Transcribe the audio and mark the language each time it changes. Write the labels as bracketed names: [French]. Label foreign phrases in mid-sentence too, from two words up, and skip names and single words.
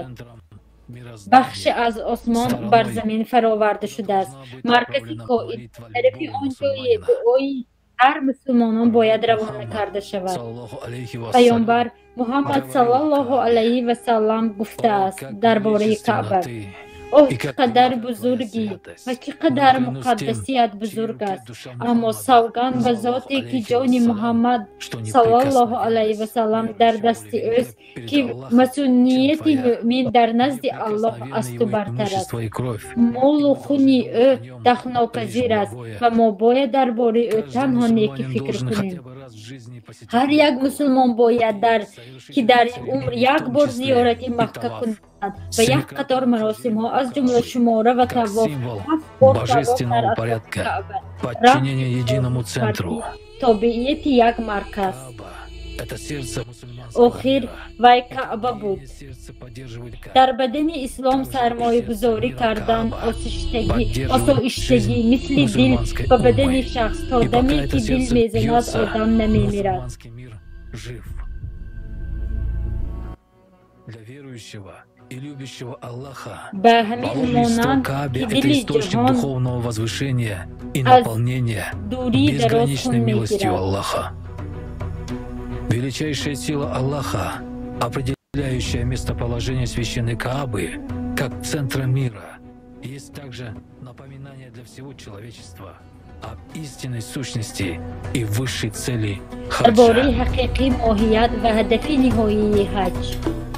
[Tajik] бахше аз осмон бар замин фароварда шудааст. маркази коин тарафи он ҷое дуои ҳар мусулмонон бояд равона карда шавад. пайғамбар Муҳаммад [Arabic] صلى الله عليه وسلم [Tajik] гуфтааст дар бораи Каъба: [Persian] اوه چقدر بزرگی و چقدر مقدسیت بزرگ است. اما سوگند به ذاتی که جان محمد [Arabic] صلی الله علیه و سلم [Persian] در دست اوست که مسئولیت مؤمن در نزد الله است و برتر است. مال و خون او دخل‌ناپذیر است و ما باید درباره او تنها نیکی فکر کنیم. هر یک مسلمان باید که در این عمر یک بار زیارت مکه کند و یک قطار مراسم ها از جمله شماره و طواف [Russian] божественного порядка, подчинения единому центру. [Persian] تابعیت یک مرکز. آخر وی کعبه بود. در بدن اسلام سرمایه گذاری کردن آسایشتگی مثل دل و بدن شخص تا دمی که دل میزند آدم نمیمیرد. به همین مانند که دل جهان از دوری دراز خون میگیرد. [Russian] Величайшая сила Аллаха, определяющая местоположение священной Каабы как центра мира, есть также напоминание для всего человечества об истинной сущности и высшей цели хаджа.